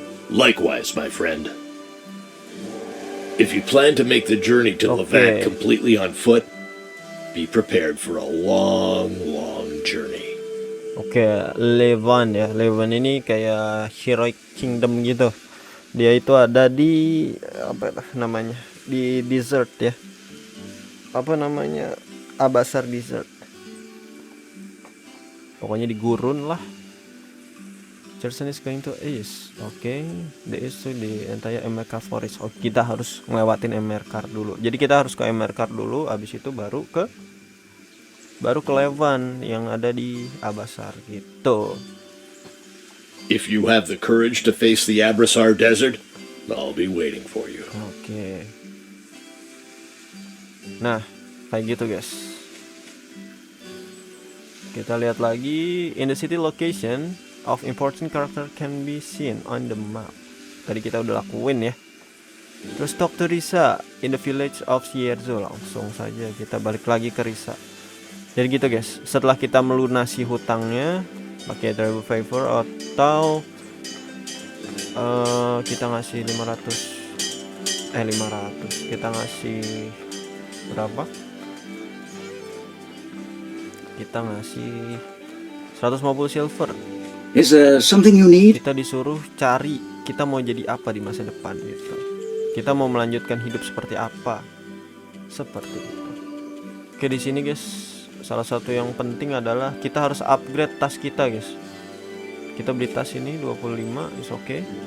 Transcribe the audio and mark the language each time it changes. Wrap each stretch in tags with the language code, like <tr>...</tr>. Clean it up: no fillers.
<en>Likewise, my friend. If you plan to make the journey to Levant completely on foot, be prepared for a long, long journey.</en> <id>Oke, Levant ya. Levant ini kayak heroic kingdom gitu. Dia itu ada di apa namanya? Di desert ya. Apa namanya? Abasar desert. Pokoknya di gurun lah.</id> <en>Cherson is going to east. Oke, the east to the entire Emerkar forest.</en> <id>Oh, kita harus ngelewatin Emerkar dulu. Jadi kita harus ke Emerkar dulu, habis itu baru ke Levant yang ada di Abasar gitu.</id> <en>If you have the courage to face the Abrasar Desert, I'll be waiting for you. Oke.</en> <id>Nah, kayak gitu guys. Kita lihat lagi.</id> <en>In the city location of important character can be seen on the map.</en> <id>Tadi kita udah lakuin ya. Terus</id> <en>talk to Risa in the village of Sierzo.</en> <id>Langsung saja kita balik lagi ke Risa. Jadi gitu guys. Setelah kita melunasi hutangnya pakai Tribal Favor atau kita ngasih 500. Kita ngasih berapa? kita ngasih 150 silver.</id> <en>Is there something you need?</en> <id>Kita disuruh cari kita mau jadi apa di masa depan gitu. Kita mau melanjutkan hidup seperti apa. Seperti itu. Oke, di sini guys, salah satu yang penting adalah kita harus upgrade tas kita guys. Kita beli tas ini 25 is oke.</id>